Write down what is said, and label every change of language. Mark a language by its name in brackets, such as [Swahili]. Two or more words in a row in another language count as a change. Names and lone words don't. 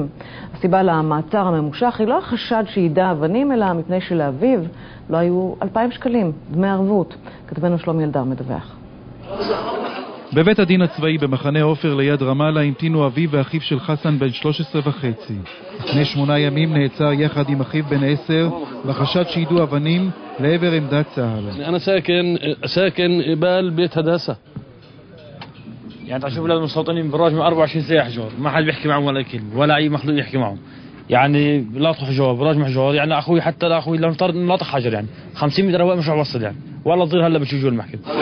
[Hebrew] הסיבה למעצר הממושך היא לא החשד שידע אבנים, אלא מפני שלאביו לא היו 2,000 שקלים, דמי ערבות. כתבנו שלומי אלדר מדווח. בבית הדין הצבאי במחנה עופר ליד רמאללה המתינו אביו ואחיו של חסן בן 13 וחצי. לפני 8 ימים נעצר יחד עם אחיו בן 10 בחשד שיידו אבנים לעבר עמדת צה"ל. [Arabic] أنا ساكن قبال بيت هداسة. يعني تشوف لازم المستوطنين بالراجم 24 ساعة حجار، ما حد بيحكي معهم ولا كلمة ولا أي مخلوق يحكي معهم. يعني لاطخ حجار براجم حجار، يعني أخوي حتى أخوي لو نفترض لاطخ حجر يعني 500 متر هواء مش هوصل يعني، ولا تضير هلا بتشوفوا المحكمة.